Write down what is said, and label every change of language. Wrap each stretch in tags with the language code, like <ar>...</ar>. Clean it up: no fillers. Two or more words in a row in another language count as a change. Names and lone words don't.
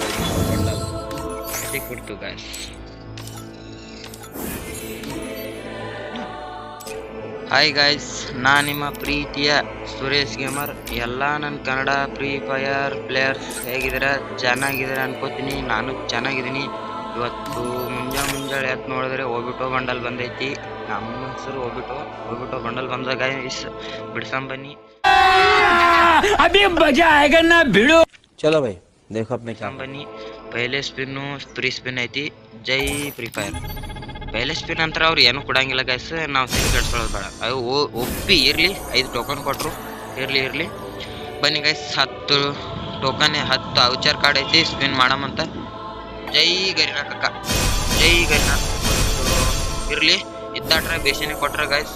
<kn>ಕೊಡ್ತು ಗೈಸ್ ಹಾಯ್ ಗೈಸ್ ನಾ ನಿಮ್ಮ ಪ್ರೀತಿಯ ಸುರೇಶ್ ಗೇಮರ್ ಎಲ್ಲ ನನ್ನ ಕನ್ನಡ ಫ್ರೀ ಫೈರ್ ಪ್ಲೇಯರ್ಸ್ ಹೇಗಿದ್ದೀರ ಚೆನ್ನಾಗಿದ್ದೀರ ಅನ್ಕೋತೀನಿ ನಾನು ಚೆನ್ನಾಗಿದ್ದೀನಿ ಇವತ್ತು ಮುಂಜಾನೆ ಎದ್ದು ನೋಡಿದ್ರೆ ಹೋಗ್ಬಿಟ್ಟು ಬಂಡಲ್ ಬಂದೈತಿ ನಮ್ಮ ಹೆಸರು ಹೋಗ್ಬಿಟ್ಟು ಬಂಡಲ್ ಬಂದ ಗೈಸ್ ಬಿಡ್ಸಂ ಬನ್ನಿ</kn> <hi>चलो भाई देखो अपने क्या</hi> <kn>ಬನ್ನಿ ಪಹಲೆ ಸ್ಪಿನ್ನು ಫ್ರೀ ಸ್ಪಿನ್ ಐತಿ ಜೈ ಫ್ರೀ ಫೈರ್ ಪಹಲೆ ಸ್ಪಿನ್ ಅಂತರ ಅವ್ರು ಏನು ಕೊಡಂಗಿಲ್ಲ ಗೈಸ್ ನಾವು ಸರಿ ಕಟ್ಸ್ಕೊಳ್ಳೋದು ಬೇಡ ಅದು ಒಪ್ಪಿ ಇರಲಿ 5 ಟೋಕನ್ ಕೊಟ್ಟರು ಇರಲಿ ಬನ್ನಿ ಗೈಸ್ 10 ಟೋಕನ್ 10 ಔಚರ್ ಕಾರ್ಡ್ ಐತಿ ಸ್ಪಿನ್ ಮಾಡಮಂತ ಜೈ ಗರಿನಾ ಕಕ್ಕ ಜೈ ಗರಿನಾ ಇರಲಿ ಇದ್ದಾಟ್ರ ಬೇಸಿನೇ ಕೊಟ್ರ ಗೈಸ್</kn>